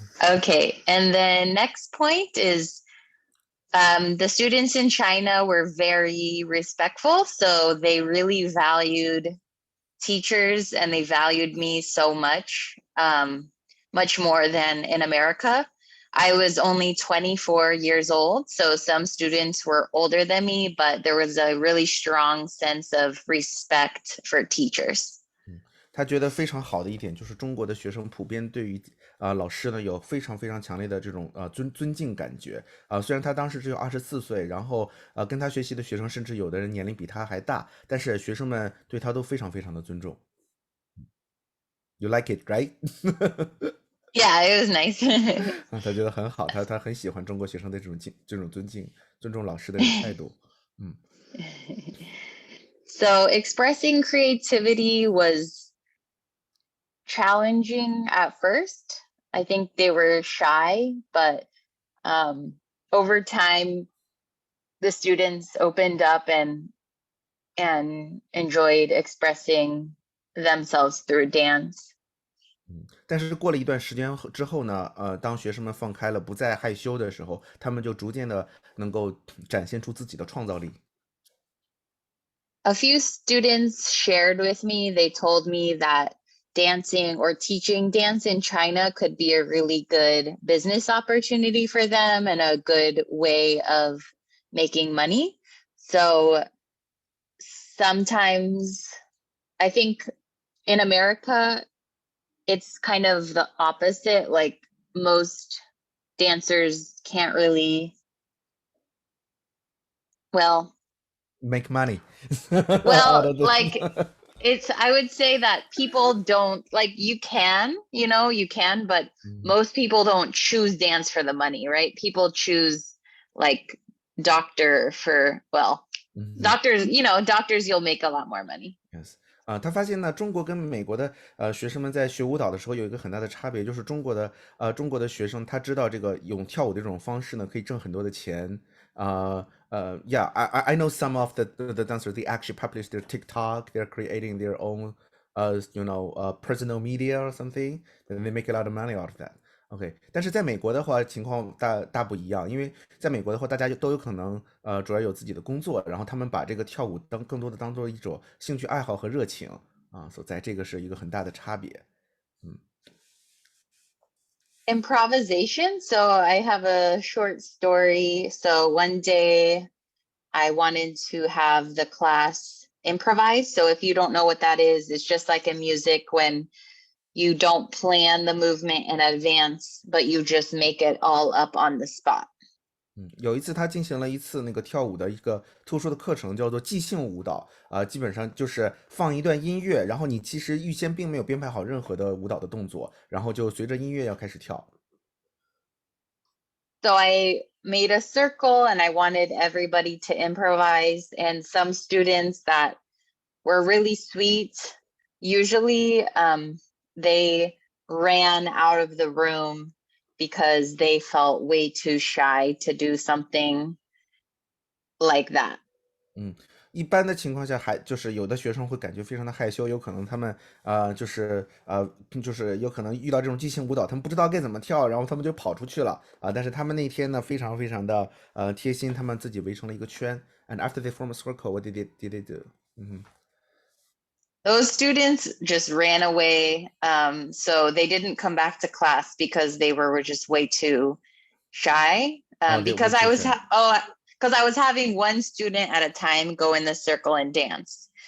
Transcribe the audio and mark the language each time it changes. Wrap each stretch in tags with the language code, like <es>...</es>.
<en>Okay, and then next point is the students in China were very respectful, so they really valued teachers and they valued me so much, much more than in America. I was only 24 years old, so some students were older than me, but there was a really strong sense of respect for teachers.</en> <zh>他觉得非常好的一点就是中国的学生普遍对于老师呢有非常非常强烈的这种尊敬感觉虽然他当时只有24岁，然后跟他学习的学生甚至有的人年龄比他还大，但是学生们对他都非常非常的尊重。</zh> <en>You like it, right? Yeah, it was nice.</en> <zh>他觉得很好，他很喜欢中国学生的这种尊重老师的态度。</zh> <en>So expressing creativity was challenging at first. I think they were shy, but over time, the students opened up and enjoyed expressing themselves through dance.</en> <zh>但是过了一段时间之后呢当学生们放开了，不再害羞的时候，他们就逐渐的能够展现出自己的创造力。</zh> <en>A few students shared with me, they told me that dancing or teaching dance in China could be a really good business opportunity for them and a good way of making money. So sometimes I think in America, it's kind of the opposite. Like most dancers can't really, well, make money. well, like I would say that people don't like, you can, but most people don't choose dance for the money, right? People choose like doctor for, well, doctors, doctors, you'll make a lot more money. Yes.</en> <zh>他发现呢，中国跟美国的学生们在学舞蹈的时候有一个很大的差别，就是中国的学生他知道这个用跳舞的这种方式呢可以挣很多的钱。</zh> <en>Yeah, I know some of the dancers, they actually publish their TikTok, they're creating their own personal media or something, and they make a lot of money out of that.</en> <zh>OK， 但是在美国的话情况大不一样，因为在美国的话大家都有可能主要有自己的工作，然后他们把这个跳舞更多的当做一种兴趣爱好和热情所在这个是一个很大的差别。</zh> <en>Improvisation. So I have a short story. So one day I wanted to have the class improvise. So if you don't know what that is, it's just like in music when you don't plan the movement in advance, but you just make it all up on the spot.</en> <zh>有一次他进行了一次那个跳舞的一个特殊的课程，叫做即兴舞蹈基本上就是放一段音乐，然后你其实预先并没有编排好任何的舞蹈的动作，然后就随着音乐要开始跳。</zh> <en>So I made a circle and I wanted everybody to improvise, and some students that were really sweet, usually they ran out of the room because they felt way too shy to do something like that.</en> <zh>一般的情况下就是有的学生会感觉非常的害羞，有可能他们就是有可能遇到这种即兴舞蹈，他们不知道该怎么跳，然后他们就跑出去了但是他们那天呢非常非常的贴心，他们自己围成了一个圈。</zh> <en>And after they form a circle, what did they do? Those students just ran away. So they didn't come back to class because they were just way too shy. Because I was having one student at a time go in the circle and dance.</en>